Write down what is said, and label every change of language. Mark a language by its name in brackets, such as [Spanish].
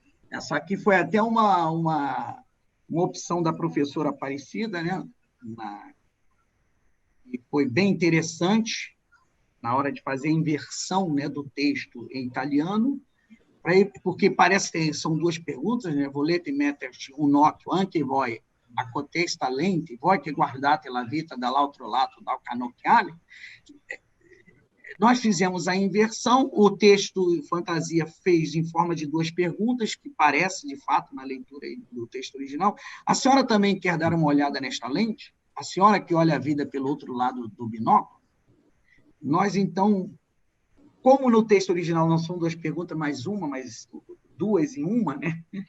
[Portuguese] Essa aqui foi até uma opção da professora Aparecida, né? E foi bem interessante na hora de fazer a inversão, né, do texto em italiano, porque parece que são duas perguntas, né? [Italian] Volete metterci un occhio anche voi a cotesta lente, voi che guardate la vita dall'altro lato dal cannocchiale. [Portuguese] Nós fizemos a inversão, o texto Fantasia fez em forma de duas perguntas, que parece, de fato, na leitura do texto original. A senhora também quer dar uma olhada nesta lente? A senhora que olha a vida pelo outro lado do binóculo? Nós, então, como no texto original não são duas perguntas, mais duas em uma, né?